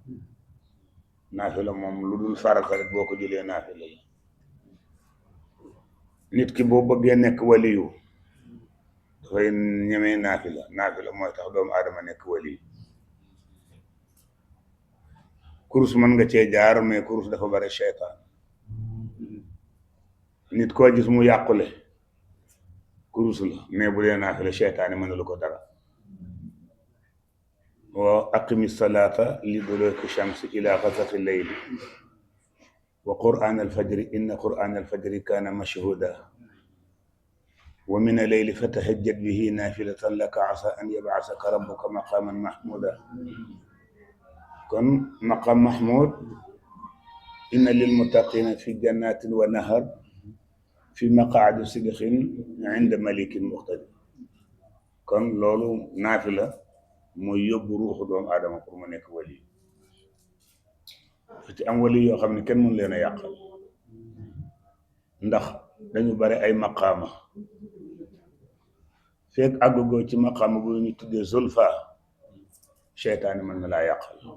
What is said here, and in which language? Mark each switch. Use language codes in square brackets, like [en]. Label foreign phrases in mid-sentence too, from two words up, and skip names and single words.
[wo] moom lu dul farata rek boo ko jëlee naafila la nit ki boo bëggee nekk waliyu dafay ñemee naafila mooy tax doomu aadama nekk waliyu kurus mën nga cee jaar mais kurus dafa bare seytaan nit koo gis mu yàqule kurus la mais bu dee naafila seytaane mënalu ko dara [ar] وأقم الصلاة لدلوك الشمس إلى غسق الليل وقرآن الفجر إن قرآن الفجر كان مشهودا ومن الليل فتهجد به نافلة لك عسى أن يبعثك ربك مقاما محمودا kon مقام محمود إن للمتقين في جنات ونهر في مقعد صدق عند مليك مقتدر [wo] kon loolu naafila mooy yóbbu ruuxu doomu aadama pour mu nekk wali ci am wali yoo xam ne kenn mënu leen a yàqal ndax dañu bare ay maqaama fekk àggugoo ci maqaama bu ñu tuddee zulfa seytaane mën na laa yàqal